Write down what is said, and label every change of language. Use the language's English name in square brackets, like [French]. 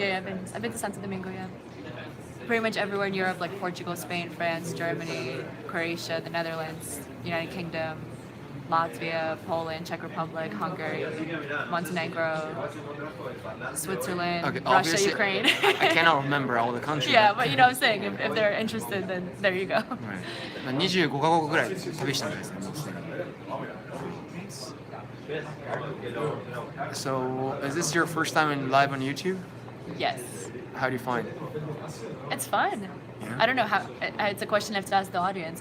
[English] Yeah, I've been to Santo Domingo, yeah. Pretty much everywhere in Europe, like Portugal, Spain, France, Germany, Croatia, the Netherlands, United Kingdom, Latvia, Poland, Czech Republic, Hungary, Montenegro, Switzerland, Okay, Russia, Ukraine. I cannot remember all the countries. Yeah, but what I'm saying, if they're interested, then there you go. Right. [Japanese] 25カ国ぐらい旅したんですね、もうすでに。 [English] So, is this your first time in live on YouTube? Yes. How do you find it? It's fun. Yeah. I don't know how. It's a question I have to ask the audience.